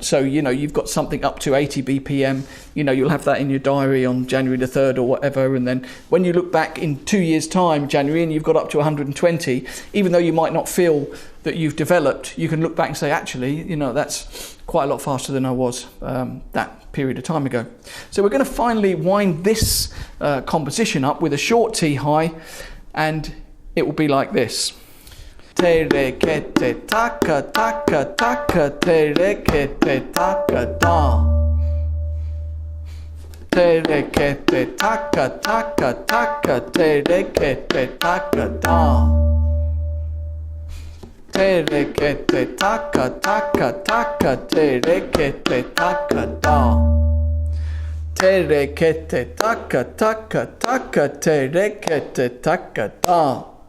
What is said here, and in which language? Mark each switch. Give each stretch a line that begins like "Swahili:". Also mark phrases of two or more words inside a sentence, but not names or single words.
English: So you know, you've got something up to 80 BPM, you know, you'll have that in your diary on January the 3rd or whatever, and then when you look back in 2 years time, January, and you've got up to 120, even though you might not feel that you've developed, you can look back and say, actually, you know, that's quite a lot faster than I was that period of time ago. So we're going to finally wind this composition up with a short T high, and it will be like this. Terekete taka taka taka, terekete taka da. te re ke te taka taka taka, te re ke te taka da. Te re ke te taka taka taka, te re ke te taka da. Te re ke te taka taka taka, te re ke te taka da.